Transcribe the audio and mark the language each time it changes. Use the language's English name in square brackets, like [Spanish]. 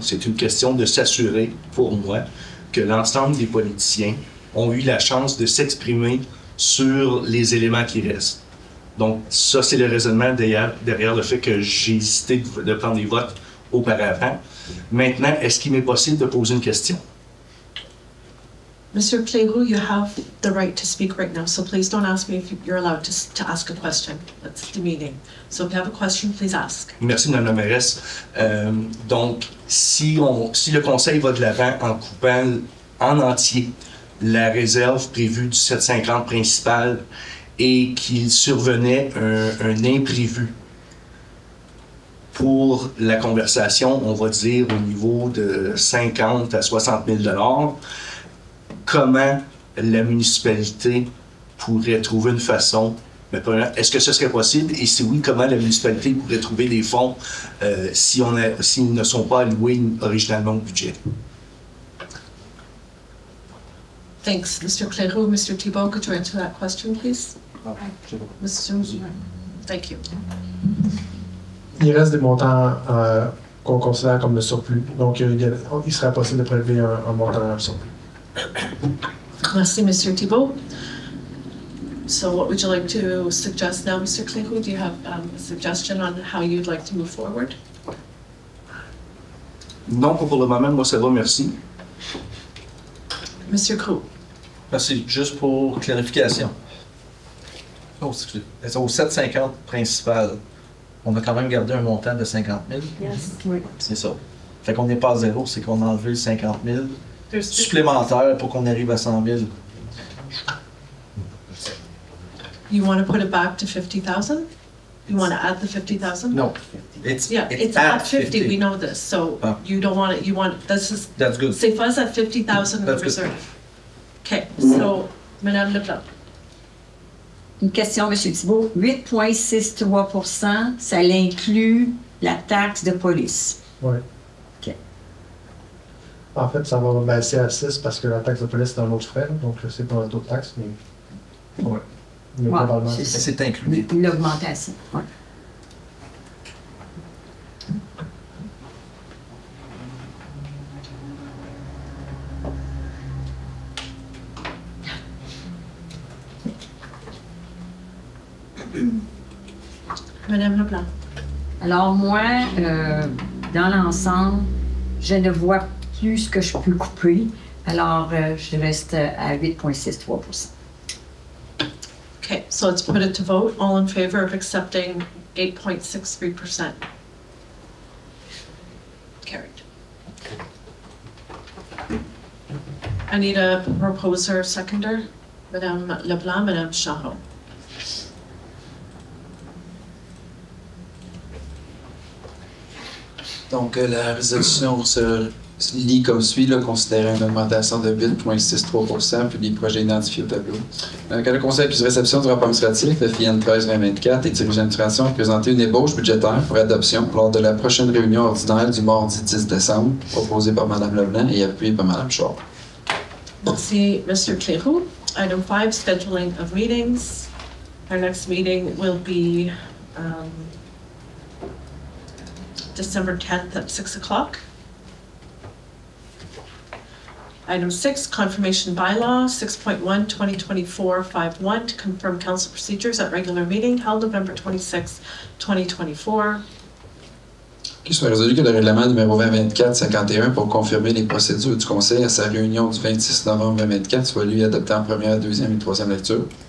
[French] C'est une question de s'assurer, pour moi, que l'ensemble des politiciens ont eu la chance de s'exprimer sur les éléments qui restent. Donc, ça, c'est le raisonnement derrière le fait que j'ai hésité de prendre des votes auparavant. Maintenant, est-ce qu'il m'est possible de poser une question? [English] Mr. Cléroux, you have the right to speak right now, so please don't ask me if you're allowed to ask a question. That's the meeting. So if you have a question, please ask. [French] Merci, Mme la mairesse. Donc, si le conseil va de l'avant en coupant en entier la réserve prévue du 750 principal et qu'il survenait un imprévu pour la conversation, on va dire au niveau de 50 à 60 000 $, comment la municipalité pourrait trouver une façon, mais est-ce que ce serait possible? Et si oui, comment la municipalité pourrait trouver des fonds s'ils ne sont pas alloués originalement au budget? [English] Thanks, Mr. Cleroux. Mr. Thibault, could you answer that question, please? Mr. Thank you. [French] Il reste des montants qu'on considère comme le surplus. Donc, il serait possible de prélever un montant surplus. Merci, [English] Mr. Thibault. So what would you like to suggest now, Mr. Cleroux? Do you have a suggestion on how you'd like to move forward? [French] Non, pour le moment, moi, ça va, merci. [English] Mr. Croux. [French] Merci. Juste pour clarification. Au 750 principal, on a quand même gardé un montant de 50 000. [English] Yes. [French] Oui. C'est ça. Fait qu'on n'est pas à zéro, c'est qu'on a enlevé 50 000 supplémentaires pour qu'on arrive à 100 000. [English] You want to put it back to 50,000? You want to add the 50,000? No. It's at 50. We know this. So you don't want it. You want That's good. Say fuzz at 50,000 in the That's good. reserve. Okay. So, Madame Leblanc. [French] Une question, M. Thibault. 8,63 ça inclut la taxe de police. Oui. OK. En fait, ça va baisser à 6 parce que la taxe de police est un autre frais, donc c'est pas un taux de taxe, mais. Oui. Mais globalement, c'est inclus. Une augmentation. Ouais. Madame Leblanc. Alors moi, dans l'ensemble, je ne vois plus ce que je peux couper. Alors, je reste à 8,63 [English] Okay, so let's put it to vote. All in favor of accepting 8.63%? Carried. I need a proposer, seconder. Madame Leblanc, Madame Charron. [French] Donc, la résolution se lit comme suit, là, considérant une augmentation de 8,63 % puis les projets identifiés au tableau. Quand le Conseil accuse réception du rapport administratif, FIN 13-2024, et dirige l'administration a présenté une ébauche budgétaire pour adoption lors de la prochaine réunion ordinaire du mardi 10 décembre, proposée par Mme Leblanc et appuyée par Mme Char. Merci, [English] Mr. Cleroux. Item 5, scheduling of meetings. Our next meeting will be December 10th at 6 o'clock. Item 6, confirmation bylaw, 6.1, 2024-51, to confirm council procedures at regular meeting held November 26, 2024. [French] Qu'il soit résolu que le règlement numéro 2024-51 pour confirmer les procédures du Conseil à sa réunion du 26 novembre 2024 soit lui adopté en première, deuxième et troisième lecture.